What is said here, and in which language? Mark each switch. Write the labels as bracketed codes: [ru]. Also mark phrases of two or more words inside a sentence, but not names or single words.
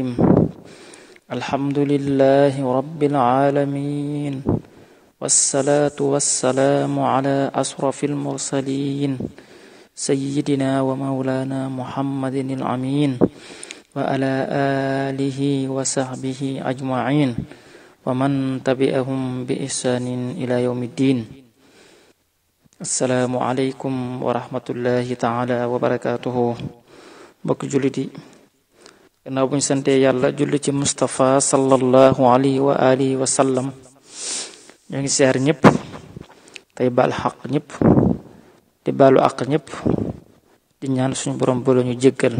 [ar] الحمد لله رب العالمين، والصلاة والسلام على أشرف المرسلين سيدنا ومولانا محمد الأمين وعلى آله وصحبه أجمعين ومن تبعهم بإحسان إلى يوم الدين. السلام عليكم ورحمة الله تعالى وبركاته. [wo] mbokk jullit yi, gannaaw buñ santee yàlla julli ci Mustafa [ar] صلى الله عليه وعلى آله وسلم, [wo] ñoo ngi siyaar ñëpp tey baal xaq ñëpp di baalu àq ñëpp di ñaan suñu borom bolo ñu jéggal.